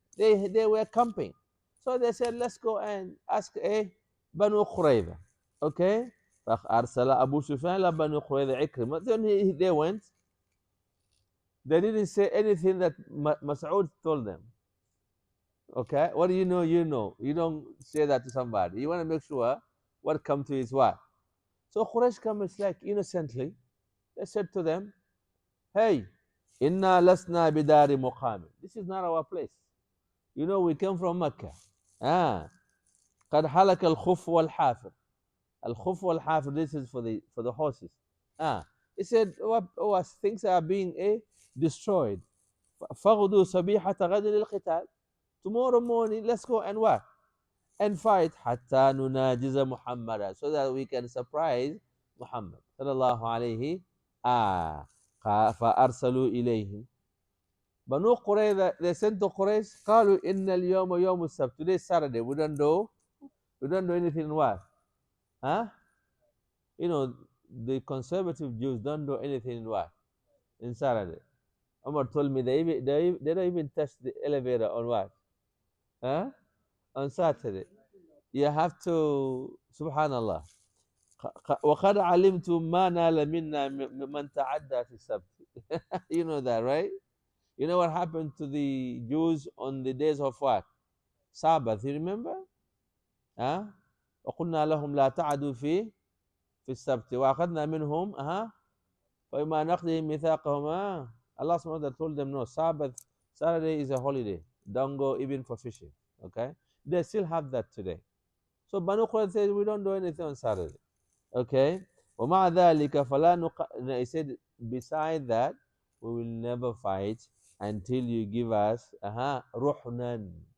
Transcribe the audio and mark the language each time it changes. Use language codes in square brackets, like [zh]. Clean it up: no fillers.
[en] They were camping. So they said, let's go and ask Banu Qurayza. Okay? [ar] فأرسل أبو سفيان إلى بني قريظة عكرمة. [en] Then they went They didn't say anything that Mas'ud told them. Okay? What do you know? You know. You don't say that to somebody. You want to make sure what come to is what. So Quraysh comes like innocently. They said to them, hey, [ar] inna lasna bidari muqamin. [en] This is not our place. You know, we came from Mecca. [ar] Ah, قد حلك الخف والحافر. الخف والحافر, [en] this is for the horses. Ah, he said, what things are being destroyed. [ar] فغدوا صبيحة غد للقتال. [en] Tomorrow morning, let's go and what? And fight [ar] حتى نناجز محمدا, [en] so that we can surprise Muhammad [ar] صلى الله عليه. فأرسلوا إليهم [en] Banu Qurayza, they sent to Quraysh, [ar] قالوا إن اليوم يوم السبت. [en] Today is Saturday. We don't do anything what? Huh? You know, the conservative Jews don't do anything in what? In Saturday. Omar told me they don't even touch the elevator on what? Huh? On Saturday. You have to, subhanallah. [ar] وقد علمتم ما نال منا من تعدى في السبت. [en] You know that, right? You know what happened to the Jews on the days of what? Sabbath, you remember? Huh? [ar] وقلنا لهم لا تعدوا في السبت وأخذنا منهم فبما نقضهم ميثاقهم. [en] Allah subhanahu wa ta'ala told them no, Sabbath, Saturday is a holiday. Don't go even for fishing. Okay? They still have that today. So Banu Qurayza said we don't do anything on Saturday. Okay? [ar] ومع ذلك فلا [en] he said beside that we will never fight until you give us [ar] رحنا.